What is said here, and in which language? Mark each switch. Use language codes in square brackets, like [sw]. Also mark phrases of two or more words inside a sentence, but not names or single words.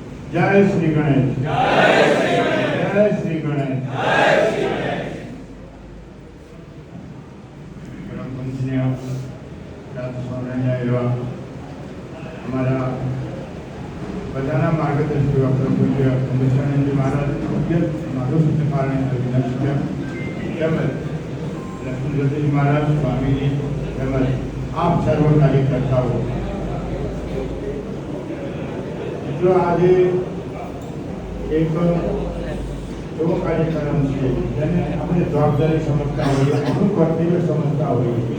[hi] जय श्री गणेश, जय श्री गणेश, जय श्री गणेश, जय श्री गणेश। [gu] પરમ પૂજનીય રાજસ્વામી એવં હમારા બધાના માર્ગદર્શક ડૉક્ટર પૂજ્ય દક્ષાનંદજી મહારાજ પૂજ્ય માધવસૂત્ર પારણે અભિનવ તેમજ લક્ષ્મણ જ્યોતિજી મહારાજ સ્વામીજી તેમજ આપ સર્વ કાર્યકર્તાઓ મિત્રો આજે એક એવો કાર્યક્રમ છે જેને આપણે જવાબદારી સમજતા હોઈએ, આપણું કર્તવ્ય સમજતા હોઈએ